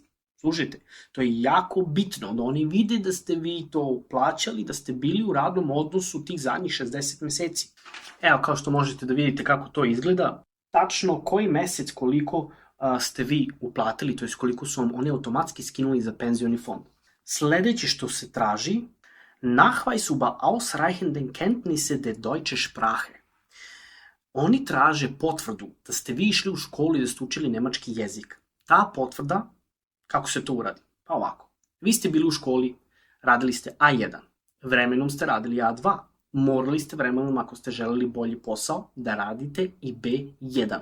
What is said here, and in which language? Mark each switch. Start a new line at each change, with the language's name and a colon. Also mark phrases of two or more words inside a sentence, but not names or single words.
Serbian: Slušajte, to je jako bitno da oni vide da ste vi to plaćali, da ste bili u radnom odnosu tih zadnjih 60 meseci. Evo, kao što možete da vidite kako to izgleda, tačno koji mesec koliko ste vi uplatili, to je koliko su vam oni automatski skinuli za penzioni fond. Sledeće što se traži,
German: Nachweis über ausreichenden Kenntnisse der deutsche Sprache.
Serbian: Oni traže potvrdu da ste vi išli u školu i da ste učili nemački jezik. Ta potvrda, kako se to uradi? Pa ovako. Vi ste bili u školi, radili ste A1, vremenom ste radili A2, morali ste vremenom, ako ste želeli bolji posao, da radite i B1.